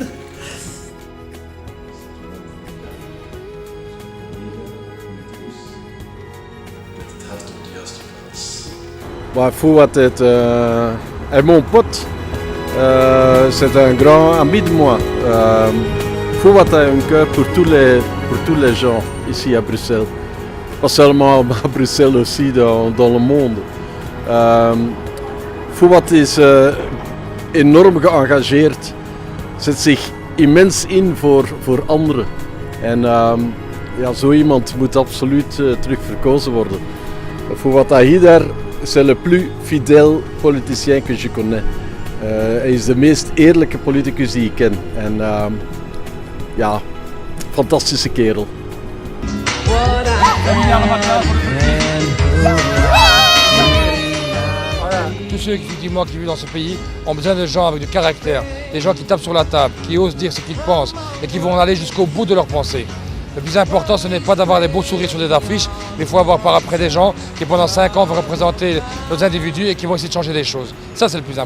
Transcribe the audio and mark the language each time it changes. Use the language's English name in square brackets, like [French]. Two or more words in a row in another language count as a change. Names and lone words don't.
[French] Fouad est mon pote. C'est un grand ami de moi. Fouad a un cœur pour tous les gens ici à Bruxelles. Pas seulement à Bruxelles, aussi dans le monde. [Dutch] Fouad is enorm geëngageerd. Zet zich immens in voor anderen. En zo iemand moet absoluut terug verkozen worden. [French] Fouad Haïdar, c'est le plus fidèle politicien que je connais. [Dutch] Hij is de meest eerlijke politicus die ik ken. En fantastische kerel. [French] Tous ceux effectivement qui vivent dans ce pays ont besoin de gens avec du caractère, des gens qui tapent sur la table, qui osent dire ce qu'ils pensent et qui vont aller jusqu'au bout de leurs pensées. Le plus important, ce n'est pas d'avoir des beaux sourires sur des affiches, mais il faut avoir par après des gens qui pendant 5 ans vont représenter nos individus et qui vont essayer de changer des choses.